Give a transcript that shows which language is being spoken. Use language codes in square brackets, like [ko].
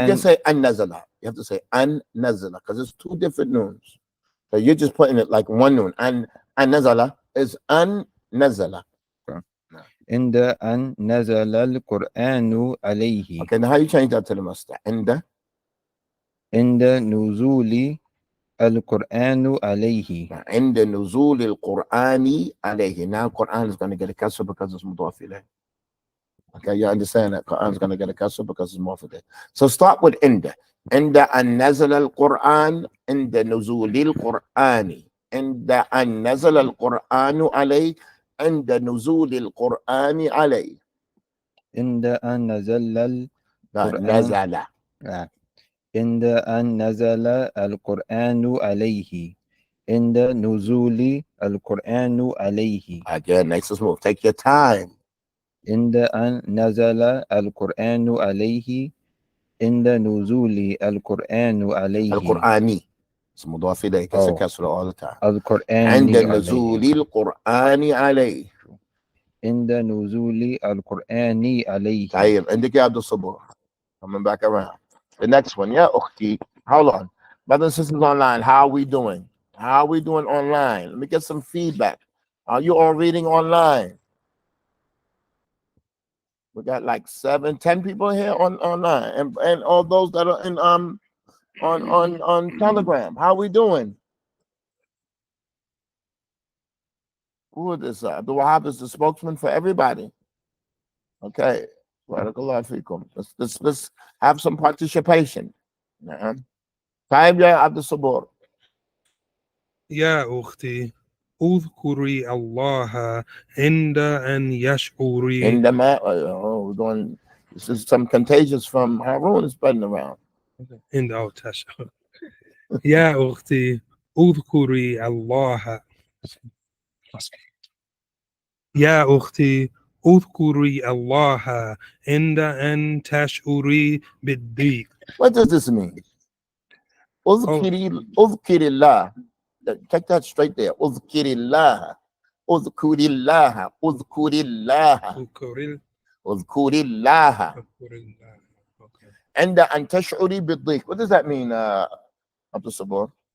[en] You can say [ar] أن نزل. [en] You have to say أن نزل because it's 2 different noons. So you're just putting it like one noon. [ar] أن نزل is أن نزل. عند أن نزل القرآن عليه. [en] Okay, now how you change that to the master? [ar] عند نزول القرآن عليه. عند نزول القرآن عليه. [en] Now Quran is going to get a kasr because it's مضاف إليه. Okay, you understand that Quran is going to get a kasr because it's مضاف إليه. So start with [ar] عند أن نزل القرآن عند نزول القرآن عند أن نزل القرآن عليه عند نزول القرآن عليه. عند أن نزل لا، القرآن نزل. عند أن نزل القرآن عليه عند نزول القرآن عليه [en] Again, nice and smooth. Take your time. [ar] عند أن نزل القرآن عليه عند نزول القرآن عليه القرآني. It's مضاف إليه. [en] It's a Oh. كسر all the time. [ar] القرآن عند عليه نزول القرآن عليه. عند نزول القرآن عليه. طيب عندك يا عبد الصبور. [en] Coming back around. The next one, yeah, أختي. Hold on. Brothers and sisters online, how are we doing? How are we doing online? Let me get some feedback. Are you all reading online? We got like 7, 10 people here online, and all those that are in on Telegram. How are we doing? Who is this? Abdul Wahab is the spokesman for everybody. Okay. Let's have some participation. Time ya Abdul Sabur. [ar] يا أختي اذكري الله عند أن يشعري [en] In the we're going. This is some contagious from Harun spreading around. [ar] عند أو تشعر يا أختي اذكري الله يا أختي اذكري الله عند أن تشعري بالضيق. [en] What does this mean? Uzkirillah. Take that straight there. [ar] Uzkirillah. Uzkurillah. Uzkurillah. Uzkurillah. [en] Okay. [ar] And an tash'uri bid-dhiq. [en] What does that mean, Abdul Sabur?